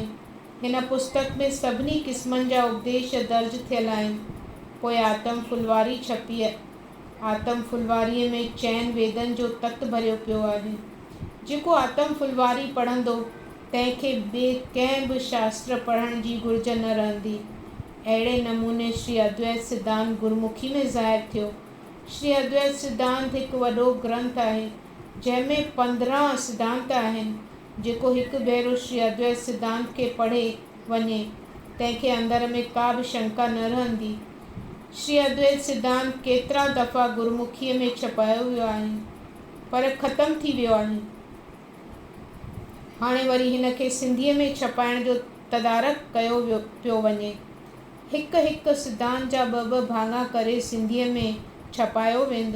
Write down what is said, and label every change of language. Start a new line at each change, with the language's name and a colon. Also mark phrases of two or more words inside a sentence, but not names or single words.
Sindhi: हिन पुस्तक में सभिनी क़िस्मनि जा उपदेश दर्ज थियल आहिनि। पोइ आतम फुलवारी छपी। आतम फुलवारीअ में चैन वेदनि जो तत भरियो पियो आहे। जेको आतम फुलवारी पढ़ंदो तंहिंखे ॿिए कंहिं बि शास्त्र पढ़ण जी घुर्ज न रहंदी। अहिड़े नमूने श्री अद्वैत सिद्धांत गुरुमुखी में ज़ाहिर थियो। श्री अद्वैत सिद्धांत हिकु वॾो ग्रंथ आहे जंहिंमें 15 सिद्धांत आहिनि। जेको हिकु भेरो श्री अद्वैत सिद्धांत खे पढ़े वञे तंहिंखे अंदर में का बि शंका न रहंदी। श्री अद्वैत सिद्धांत केतिरा दफ़ा गुरुमुखीअ में छपायो वियो आहे, पर ख़तमु थी वियो आहे। हाणे वरी हिन खे सिंधीअ में छपाइण जो तदारक कयो पियो वञे। हिकु हिकु सिद्धांत जा ॿ भाङा करे सिंधीअ में छपायो वेंदो।